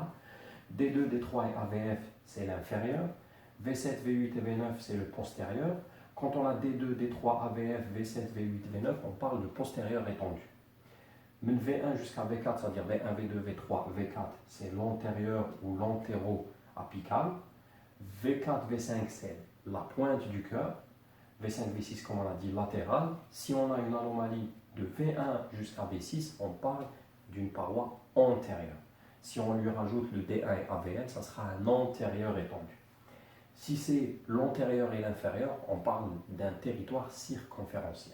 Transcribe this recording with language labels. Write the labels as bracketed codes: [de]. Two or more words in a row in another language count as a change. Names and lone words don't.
[fr] D2, D3 et AVF, c'est l'inférieur. V7, V8 et V9, c'est le postérieur. Quand on a D2, D3, AVF, V7, V8, V9, on parle de postérieur étendu. Mais V1 jusqu'à V4, c'est-à-dire V1, V2, V3, V4, c'est l'antérieur ou l'antéro-apical. V4, V5, c'est la pointe du cœur. V5, V6, comme on a dit, latéral. Si on a une anomalie de V1 jusqu'à V6, on parle d'une paroi antérieure. Si on lui rajoute le D1 et AVL, ça sera un antérieur étendu. Si c'est l'antérieur et l'inférieur, on parle d'un territoire circonférentiel.